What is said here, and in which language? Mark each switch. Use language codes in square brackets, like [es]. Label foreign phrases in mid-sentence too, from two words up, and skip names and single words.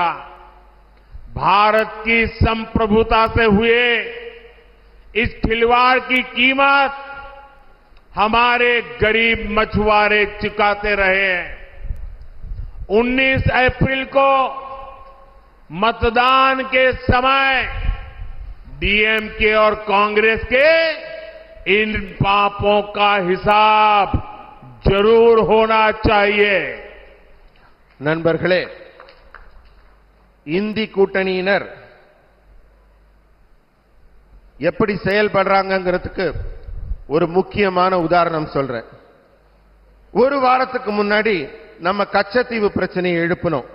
[hi] भारत की संप्रभुता से हुए इस खिलवाड़ की कीमत हमारे गरीब मछुआरे चुकाते रहे। 19 अप्रैल को मतदान के समय डीएमके और कांग्रेस के इन पापों का हिसाब जरूर होना चाहिए। [ta] நண்பர்களே, இந்தி கூட்டணியினர் எப்படி செயல்படுறாங்கங்கிறதுக்கு ஒரு முக்கியமான உதாரணம் சொல்றேன். ஒரு வாரத்துக்கு முன்னாடி நம்ம கச்சத்தீவு பிரச்சனையை எழுப்பினோம்.